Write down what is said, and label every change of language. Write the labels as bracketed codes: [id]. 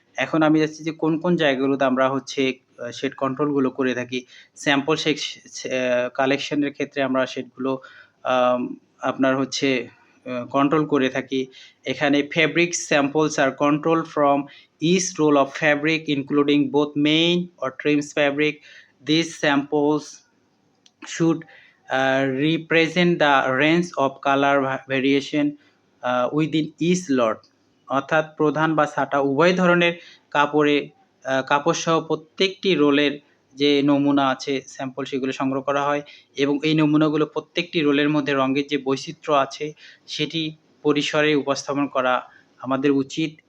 [bn] এখন আমি যাচ্ছি যে কোন জায়গাগুলোতে আমরা হচ্ছে শেড কন্ট্রোলগুলো করে থাকি। স্যাম্পল কালেকশনের ক্ষেত্রে আমরা শেডগুলো আম আপনার হচ্ছে কন্ট্রোল করে থাকি। এখানে [en] Fabric samples আর control from each roll of fabric including both main or trims fabric. These samples should represent the range of color variation within each lot. [bn] অর্থাৎ প্রধান বা ছাটা উভয় ধরনের কাপড় সহ প্রত্যেকটি রোলের যে নমুনা আছে স্যাম্পল সেগুলো সংগ্রহ করা হয় এবং এই নমুনাগুলো প্রত্যেকটি রোলের মধ্যে রঙের যে বৈচিত্র্য আছে সেটি পরিসরে উপস্থাপন করা আমাদের উচিত।